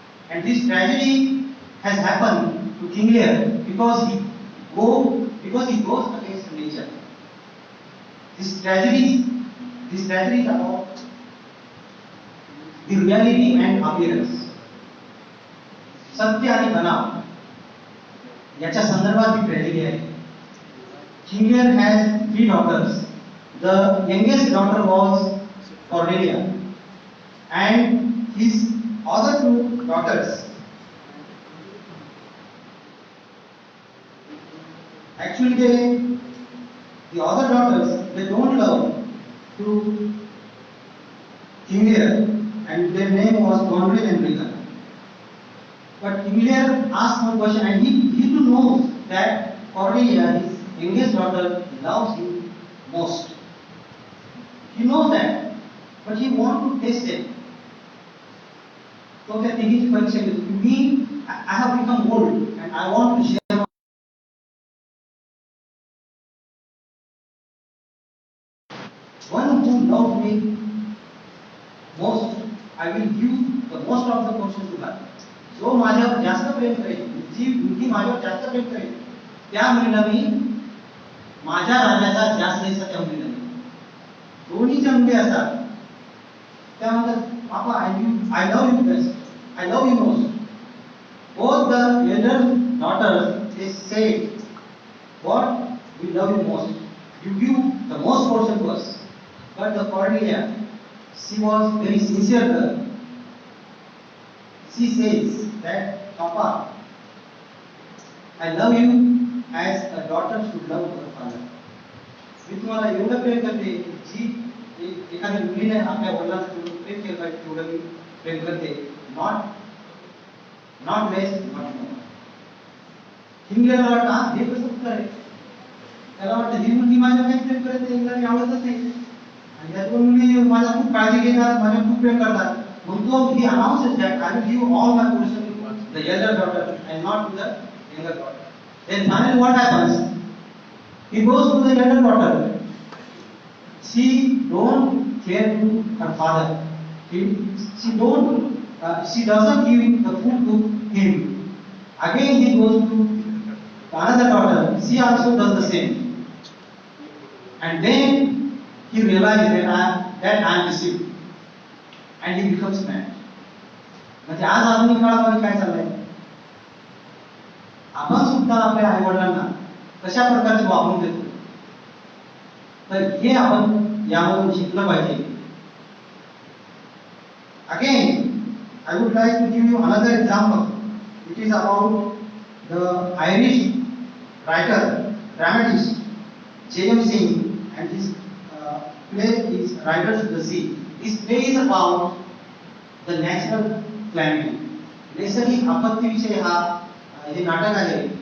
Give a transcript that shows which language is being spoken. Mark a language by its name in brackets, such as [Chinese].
[English] And this tragedy has happened to King Lear because he goes against nature. This tragedy is about the reality and appearance. [Marathi] सत्य आणि बनाव याच्या संदर्भात ही tragedy आहे. [English] King Lear has 3 daughters. The youngest daughter was Cordelia, and his other 2 daughters, actually the other daughters, they don't love to King Lear, and their name was Gonville and Regan. But King Lear asked one question, and he too knows that Cordelia, his youngest daughter, loves him most. He knows that, but he wants to test it. So they're thinking, for example, me, I have become old, and I want to share my one who loves me most, I will give the most of the portion to her. [Marathi] जो माझ्यावर जास्त प्रेम करेल, जी मुलगी माझ्यावर जास्त प्रेम करेल, त्या मुलीला मी माझ्या राजाचा जास्त हिस्सा त्या मुलीला देईन. दोन्हीच्या मुली असतात त्या म्हणतात, पापा [English] I love you best, I love you most. Both the elder daughters, they say, what we love you most, you give the most portion to us. But the Cordelia, she was very sincere girl. She says that, Papa, I love you as a daughter should love her father. [Marathi] मी तुम्हाला एवढं प्रेम करते, जी एखाद्या मुलीने आपल्या वडिलांना जेवढं प्रेम केलं पाहिजे तेवढं मी प्रेम करते. [English] Not less, not more. [Marathi] King Lear वाटतं हे कसं उत्तर आहे. त्याला वाटतं ही मुलगी माझ्या काही प्रेम करत नाही, हिला मी आवडतच नाही. आणि या 2 मुली माझा खूप काळजी घेतात, माझ्या खूप प्रेम करतात. मग तो [English] he announces that I will give all my portion to the elder daughter and not to the younger daughter. Then finally what happens? He goes to the elder daughter. She don't care to her father. She doesn't give the food to him. Again he goes to another daughter. She also does the same. And then he realizes that I am deceived. And he becomes mad. [Marathi] म्हणजे आज आधुनिक काळामध्ये काय चाललंय, आपण सुद्धा आपल्या आई वडिलांना कशा प्रकारचे वागणूक देतो, तर हे आपण यामधून शिकलं पाहिजे. [English] Again, I would like to give you another example. It is about the Irish writer, dramatist J.M. Singh, and his play is Riders to the Sea. This play is about the natural calamity. [Marathi] नैसर्गिक आपत्तीविषयी हे नाटक आहे.